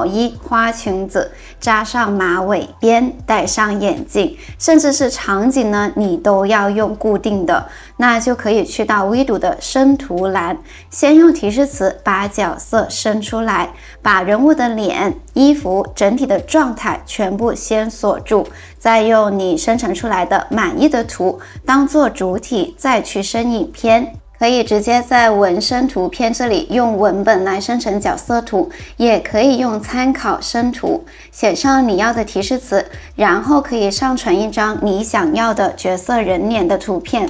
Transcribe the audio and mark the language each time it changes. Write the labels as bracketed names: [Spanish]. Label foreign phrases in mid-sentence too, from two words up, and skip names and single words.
[Chinese] 衣、花裙子，扎上馬尾辮，戴上眼鏡，甚至是場景呢你都要用固定的，那就可以去到 Vidu 的生图欄，先用提示詞把角色生出來，把人物的臉、衣服、整體的狀態全部先鎖住，再用你生成出來的滿意的圖當做主體，再去生影片。可以直接在文生圖片這裡用文本來生成角色圖，也可以用參考生圖，寫上你要的提示詞，然後可以上傳一張你想要的角色人臉的圖片。